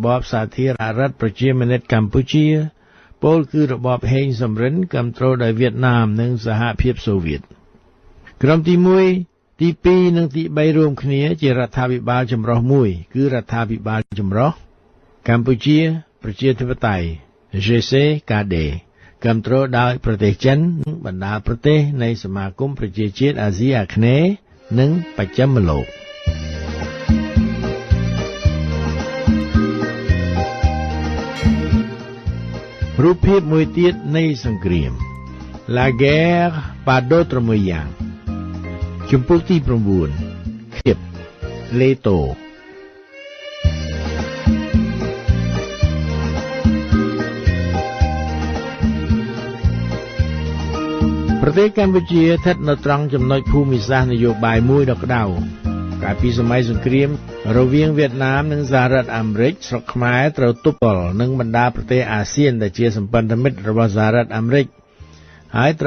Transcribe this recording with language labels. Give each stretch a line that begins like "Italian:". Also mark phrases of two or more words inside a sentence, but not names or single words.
Khmer: បសាធារណរដ្ឋប្រជាមានិតកម្ពុជាពលគឺរបបហេងសំរិនគ្រប់គ្រងដោយវៀតណាមនិងសហភាពសូវៀតក្រុមទី1ទី2និងទី3រួមគ្នាជារដ្ឋាភិបាលចម្រុះមួយគឺរដ្ឋាភិបាលចម្រុះកម្ពុជាប្រជាធិបតេយ្យ JCKD គ្រប់គ្រងដោយប្រទេសចិននិងបណ្ដាប្រទេសនៃសមាគមប្រជាជាតិអាស៊ីអាគ្នេយ៍និងបច្ចិមលោក រូបភាពមួយទៀតនៃសង្គ្រាម La guerre par d'autres moyens ជំពូកទី9ខៀបលេតូ ប្រទេសកម្ពុជាស្ថិតនៅត្រង់ចំណុចភូមិសាស្ត្រនយោបាយមួយដ៏ក្តៅកាលពីសម័យសង្គ្រាមរវាងវៀតណាមនិងសហរដ្ឋអាមេរិកស្រុកខ្មែរត្រូវទប់ទល់នឹងបណ្ដាប្រទេសអាស៊ានដែលជាសម្ព័ន្ធមិត្តរបស់សហរដ្ឋអាមេរិកហើយត្រូវ